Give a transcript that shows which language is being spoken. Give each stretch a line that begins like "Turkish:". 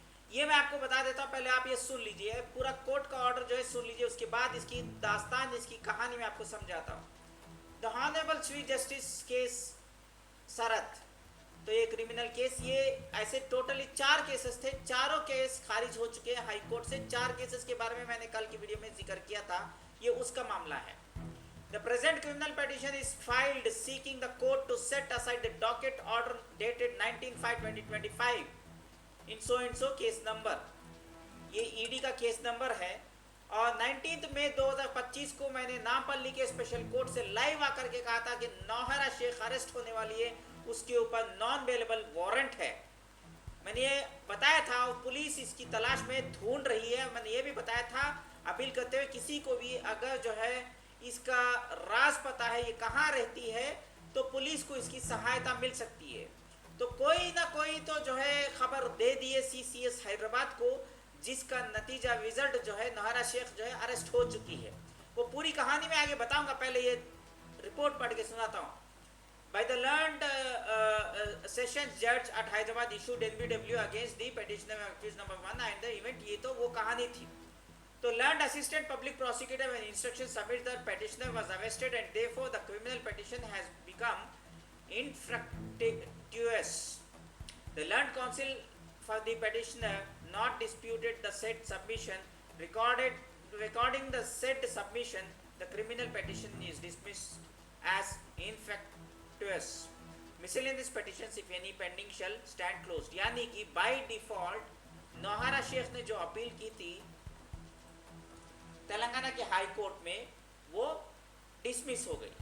Hindi: ये मैं आपको बता देता हूँ, पहले आप ये सुन लीजिए, पूरा कोर्ट का ऑर्डर जो है सुन लीजिए, उसके बाद इसकी दास्तान, इसकी कहानी मैं आपको समझाता हूँ।
English: the honourable chief justice
Hindi: case शरत, तो ये क्रिमिनल केस, ये ऐसे टोटली 4 केसेस थे, चारों केस खारिज हो चुके हैं हाई कोर्ट से। 4 केसेस के बारे में मैंने कल की वीडियो में जिक्र किया था, ये उसका मामला है।
English: The present criminal petition is filed seeking the court to set aside the docket order dated 19/5/2025 in so
Hindi: case number, ये ईडी का केस नंबर है। और 19 मई 2025 को मैंने नामपल्ली के स्पेशल कोर्ट से लाइव आकर के कहा था कि नौहरा शेख अरेस्ट होने वाली है, उसके ऊपर नॉन बेलेबल वारंट है। मैंने ये बताया था और पुलिस इसकी तलाश में ढूंढ रही है। मैंने ये भी बताया था, अपील करते हुए किसी को भी अगर जो है इसका राज पता है, ये कहाँ रहती है, तो पुलिस को इसकी सहायता मिल सकती है। तो कोई ना कोई तो जो है खबर दे दिए सीसीएस हैदराबाद को, जिसका नतीजा रिजल्ट जो है नौहरा शेख जो है अरेस्ट हो चुकी है। वो पूरी कहानी में आगे बताऊंगा, पहले ये रिपोर्ट पढ़ के सुनाता हूँ।
English: By the learned sessions judge at Hyderabad issued NBW against the petitioner accused number 1 and the event,
Hindi: ये तो वो कहानी थी।
English: तो learned assistant public prosecutor when instruction submitted that petitioner was arrested and therefore the criminal petition has become infructuous. The learned counsel for the petitioner not disputed the said submission, recording the said submission, the criminal petition is dismissed as infructuous. Miscellaneous petitions if any pending shall stand closed.
Hindi: यानी कि
English: by default
Hindi: Nauhra Sheikh ने जो appeal की थी तेलंगाना के high court में, वो dismiss हो गई।